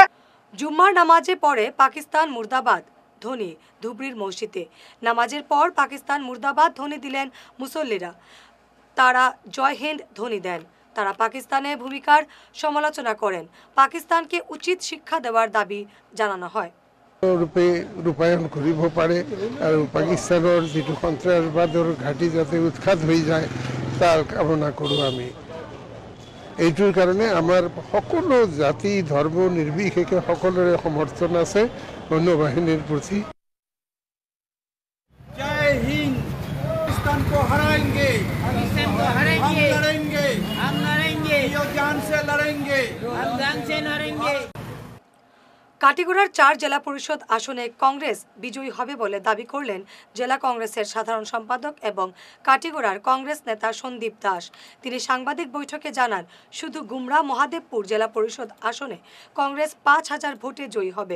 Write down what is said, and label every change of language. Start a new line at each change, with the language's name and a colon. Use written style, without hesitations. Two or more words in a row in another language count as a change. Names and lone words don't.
Bangla: জুম্মার নামাজে পরে পাকিস্তান মুর্দাবাদ ধ্বনি ধুবড়ীর মসজিদে। নামাজের পর পাকিস্তান মুর্দাবাদ ধ্বনি দিলেন মুসল্লিরা। তারা
Hindi: जय हिंद
Bangla: ধ্বনি দেন। তারা পাকিস্তানের ভূমিকার সমালোচনা করেন। পাকিস্তানকে উচিত শিক্ষা দেওয়ার দাবি জানানো হয়।
Assamese: ৰূপে ৰূপায়ণ কৰিব পাৰে আৰু পাকিস্তানৰ যিটো সন্ত্ৰাসবাদৰ ঘাটি যাতে উৎখাত হৈ যায় তাৰ কামনা কৰোঁ আমি। এইটোৰ কাৰণে আমাৰ সকলো জাতি ধৰ্ম নিৰ্বিশেষে সকলোৰে সমৰ্থন আছে সৈন্যবাহিনীৰ প্ৰতি।
Hindi: जय हिंद। पाकिस्तान को हराएंगे, हम लड़ेंगे, ये जान से लड़ेंगे, हम जान से लड़ेंगे।
Bangla: কাটিগড়ার 4 জেলা পরিষদ আসনে কংগ্রেস বিজয়ী হবে বলে দাবি করলেন জেলা কংগ্রেসের সাধারণ সম্পাদক এবং কাটিগড়ার কংগ্রেস নেতা সন্দীপ দাস। তিনি সাংবাদিক বৈঠকে জানান, শুধু গুমরা মহাদেবপুর জেলা পরিষদ আসনে কংগ্রেস 5000 ভোটে জয়ী হবে।